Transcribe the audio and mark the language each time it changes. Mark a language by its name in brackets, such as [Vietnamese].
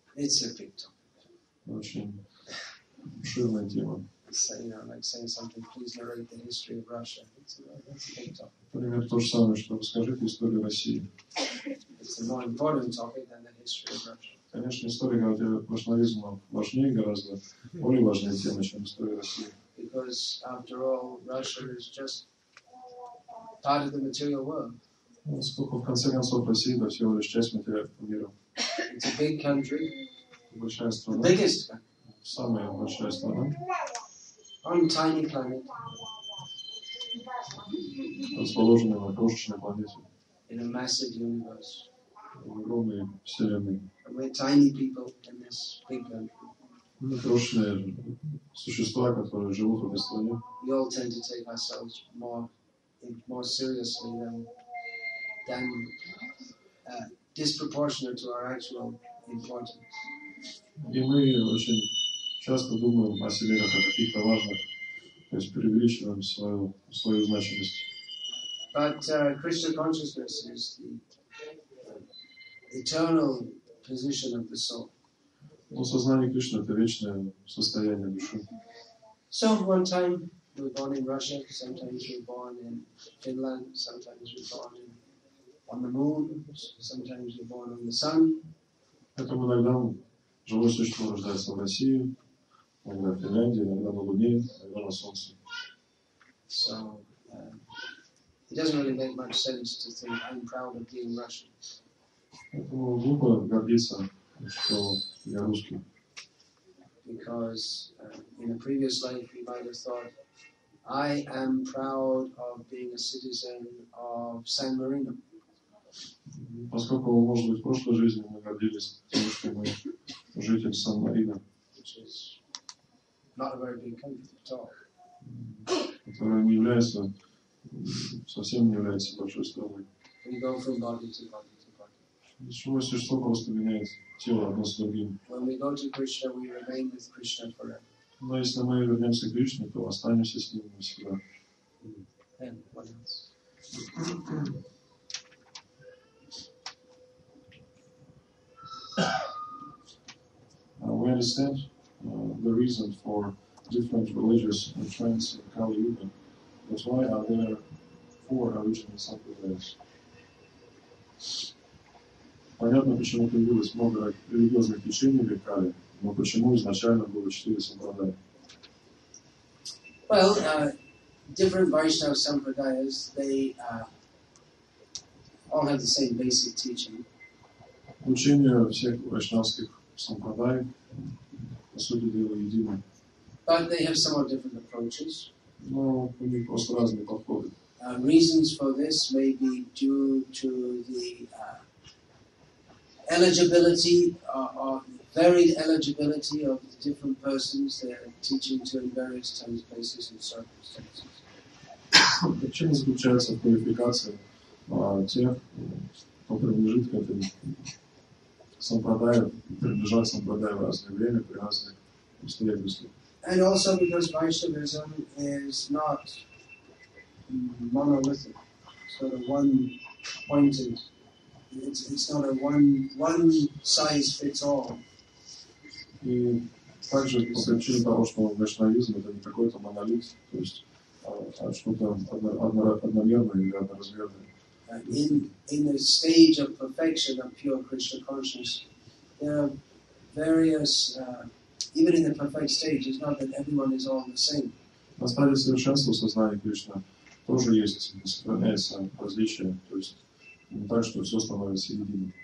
[English] It's a big topic. [Russian] Очень обширная тема. [English] It's like saying something, please narrate the history of Russia. That's a big topic. [Russian] Например, то же самое, что расскажите историю России. [English] It's a more important topic than the history of Russia. [Russian] Конечно, история Гаудия Вайшнавизма важнее, гораздо более важная тема, чем история России. [English] Because after all, Russia is just part of the material world. [Russian] Поскольку в конце концов Россия это всего лишь часть материального мира. [English] It's a big country, [Russian] Большая [English] the [Russian] страна, [English] biggest country, [Russian] самая большая страна, [English] on a tiny planet, [Russian] расположенная на крошечной планете, [English] in a massive universe. [Russian] в огромной вселенной. [English] And we're tiny people in this big country. [Russian] Мы крошечные существа, которые живут в этой стране. [English] We all tend to take ourselves more seriously than disproportionate to our actual importance. [Russian] И мы очень часто думаем о себе как о каких-то важных, то есть преувеличиваем свою значимость. [English] But Krishna consciousness is the eternal position of the soul. [Russian] Но сознание Кришны — это вечное состояние души. [English] So one time we were born in Russia, sometimes we were born in Finland, sometimes we were born on the moon, sometimes we were born on the sun. [Russian] Поэтому иногда живое существо рождается в России, иногда в Финляндии, иногда на Луне, иногда на Солнце. [English] So it doesn't really make much sense to think I'm proud of being Russian. [Russian] Поэтому глупо гордиться, что я русский. [English] Because in a previous life we might have thought, I am proud of being a citizen of San Marino. [Russian] Поскольку, может быть, в прошлой жизни мы гордились тем, что мы житель Сан-Марино, [English] Which is not a very big country at all. [Russian] которое не является, совсем не является большой страной. [English] We go from body to body to body. [Russian] Живое существо просто меняет тело одно с другим. [English] When we go to Krishna, we remain with Krishna forever. [Russian] Но если мы вернемся к Кришне, то останемся с ним навсегда. [English] And what else? We understand the reason for different religious trends in Kali Yuga, but why are there 4 original sampradayas? [Russian] Понятно, почему появилось много религиозных течений в Кали, но почему изначально было 4 сампрадая? [English] Well, different Vaishnava sampradayas, they all have the same basic teaching. [Russian] Учение всех вайшнавских сампрадай, по сути дела, едино. [English] But they have somewhat different approaches. [Russian] Но у них просто разные подходы. [English] Reasons for this may be due to the eligibility or varied eligibility of the different persons they are teaching to in various times, places, and circumstances. [Russian] Причина заключается в квалификации тех, кто принадлежит к этой сампрадаю, принадлежат сампрадаю в разное время, при разных обстоятельствах. [English] And also because Vaishnavism is not monolithic, sort of one-pointed. It's not a one size fits all. [Russian] И также по причине того, что вайшнавизм это не какой-то монолит, то есть что-то одномерное или одноразмерное. [English] In the stage of perfection of pure Krishna consciousness, there are various, even in the perfect stage, it's not that everyone is all the same. [Russian] На стадии совершенства сознания Кришны тоже есть, сохраняется различие, то есть не так, что все становится единым.